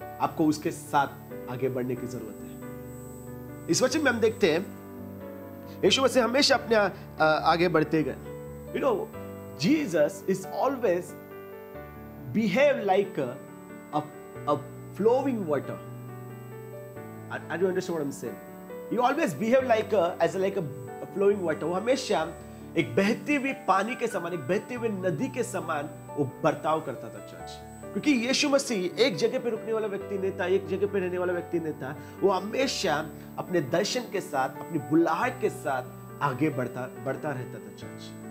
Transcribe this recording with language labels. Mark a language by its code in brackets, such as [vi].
[hi] आपको उसके साथ आगे बढ़ने की जरूरत है। इस वचन में हम देखते हैं यीशु मसीह हमेशा अपने आगे बढ़ते गए। [en] You know, Jesus is always behave like a flowing water. I don't understand what I'm saying. He always behave like a flowing water. [hi] वो हमेशा एक बहती हुई पानी के समान, एक बहती हुई नदी के समान वो बर्ताव करता था चर्च। क्योंकि यीशु मसीह एक जगह पे रुकने वाला व्यक्ति नहीं था, एक जगह पे रहने वाला व्यक्ति नहीं था। वो हमेशा अपने दर्शन के साथ, अपनी बुलाहट के साथ आगे बढ़ता रहता था चर्च।